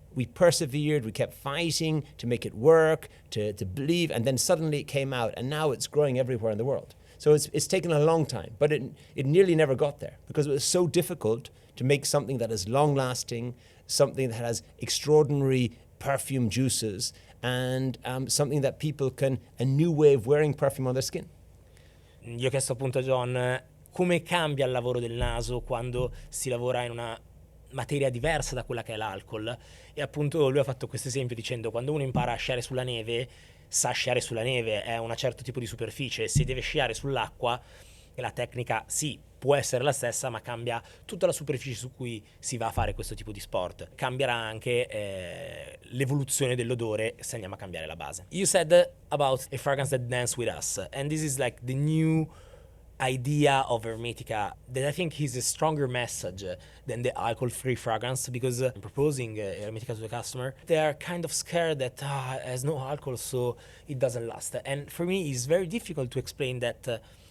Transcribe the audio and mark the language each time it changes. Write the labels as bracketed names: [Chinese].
[English] We persevered, we kept fighting to make it work, to believe, and then suddenly it came out, and now it's growing everywhere in the world. So it's taken a long time, but it nearly never got there, because it was so difficult to make something that is long-lasting, something that has extraordinary perfume juices, and something that people a new way of wearing perfume on their skin. [Italian] Gli ho chiesto appunto a John come cambia il lavoro del naso quando si lavora in una materia diversa da quella che è l'alcol, e appunto lui ha fatto questo esempio dicendo: quando uno impara a sciare sulla neve, sa sciare sulla neve, è un certo tipo di superficie. Se deve sciare sull'acqua, la tecnica sì, può essere la stessa, ma cambia tutta la superficie su cui si va a fare questo tipo di sport. Cambierà anche l'evoluzione dell'odore se andiamo a cambiare la base. [English] You said about a fragrance that dance with us, and this is like the new idea of Hermetica that I think is a stronger message than the alcohol-free fragrance, because proposing Hermetica to the customer, they are kind of scared that it has no alcohol, so it doesn't last. And for me, it's very difficult to explain that